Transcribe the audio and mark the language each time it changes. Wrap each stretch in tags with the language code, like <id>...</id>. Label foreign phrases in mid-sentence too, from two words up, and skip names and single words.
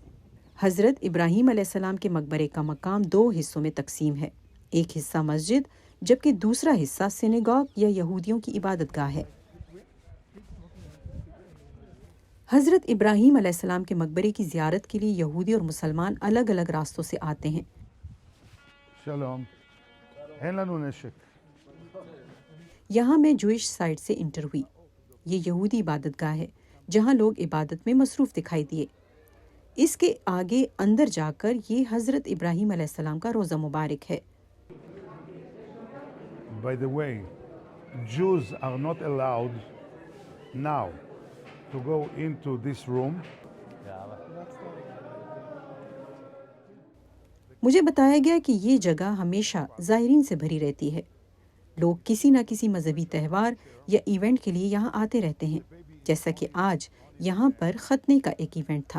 <ur>حضرت ابراہیم علیہ السلام کے مقبرے کا مقام 2 حصوں میں تقسیم ہے، ایک حصہ مسجد جبکہ دوسرا حصہ سینیگاگ یا یہودیوں کی عبادت گاہ ہے۔ حضرت ابراہیم علیہ السلام کے مقبرے کی زیارت کے لیے یہودی اور مسلمان الگ الگ راستوں سے آتے ہیں۔</ur> <he>שלום, אין לנו נשק.</he> <ur>یہاں میں</ur> <en>Jewish site</en> <ur>سے انٹر ہوئی۔ یہ یہودی عبادت گاہ ہے جہاں لوگ عبادت میں مصروف دکھائی دیے۔ اس کے آگے اندر جا کر یہ حضرت ابراہیم علیہ السلام کا روضہ مبارک ہے۔</ur> <en>By the way, Jews are not allowed now to go into this room.</en> <ur>مجھے بتایا گیا کہ یہ جگہ ہمیشہ زائرین سے بھری رہتی ہے۔ لوگ کسی نہ کسی مذہبی تہوار یا ایونٹ کے لیے یہاں آتے رہتے ہیں، جیسا کہ آج یہاں پر ختنے کا ایک ایونٹ تھا۔</ur>